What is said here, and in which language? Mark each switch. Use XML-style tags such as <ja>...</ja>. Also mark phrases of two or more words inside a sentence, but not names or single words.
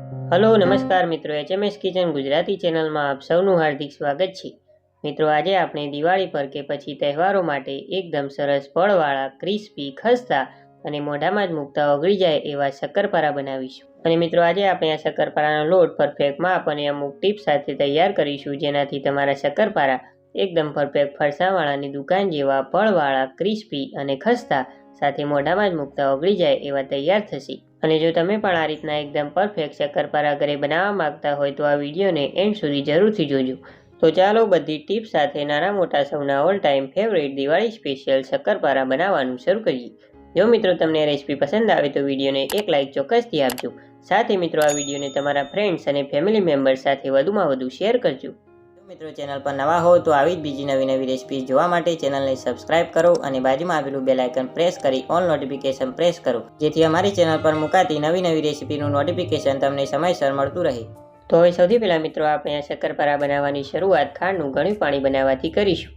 <hi>हेलो नमस्कार मित्रों, HMS किचन गुजराती चैनल में आप सौનું हार्दिक स्वागत है।</hi> <gu>મિત્રો, આજ આપણે દિવાળી પર કે પછી તહેવારો માટે એકદમ સરસ ફળવાળા, ક્રિસ્પી, ખસ્તા અને મોઢામાં જ મૂકતા ઓગળી જાય એવા શક્કરપારા બનાવીશું। અને મિત્રો, આજ આપણે આ શક્કરપારાનો લોટ પરફેક્ટ માપ અને અમુક ટિપ્સ સાથે તૈયાર કરીશું, જેનાથી તમારા શક્કરપારા એકદમ પરફેક્ટ ફરસાણવાળાની દુકાન જેવા ફળવાળા, ક્રિસ્પી અને ખસ્તા સાથે મોઢામાં જ મૂકતા ઓગળી જાય એવા તૈયાર થશે। અને જો તમે પણ આ રીતના એકદમ પરફેક્ટ શક્કરપારા ઘરે બનાવવા માંગતા હોય તો આ વિડીયોને એન્ડ સુધી જરૂરથી જોજો। તો ચાલો બધી ટિપ્સ સાથે નાના મોટા સૌના</gu> <en>ઓલ ટાઈમ ફેવરેટ</en> <gu>દિવાળી સ્પેશિયલ શક્કરપારા બનાવવાનું શરૂ કરીએ। જો મિત્રો તમને રેસીપી પસંદ આવે તો વિડીયોને એક લાઇક ચોક્કસથી આપજો। સાથે મિત્રો આ વિડીયોને તમારા ફ્રેન્ડ્સ અને</gu> <en>ફેમિલી મેમ્બર્સ</en> <gu>સાથે વધુમાં વધુ શેર કરજો। મિત્રો, ચેનલ પર નવા હો તો આવી જ બીજી નવી નવી રેસિપીઝ જોવા માટે ચેનલને સબસ્ક્રાઇબ કરો અને બાજુમાં આવેલું</gu> <en>બેલ આઇકન</en> <gu>પ્રેસ કરી</gu> <en>ઓલ નોટિફિકેશન</en> <gu>પ્રેસ કરો, જેથી અમારી ચેનલ પર મુકાતી નવી નવી રેસિપીનું નોટિફિકેશન તમને સમયસર મળતું રહે। તો હવે સૌથી પહેલાં મિત્રો આપણે આ શક્કરપારા બનાવવાની શરૂઆત ખાંડનું ગળ્યું પાણી બનાવવાથી કરીશું।</gu>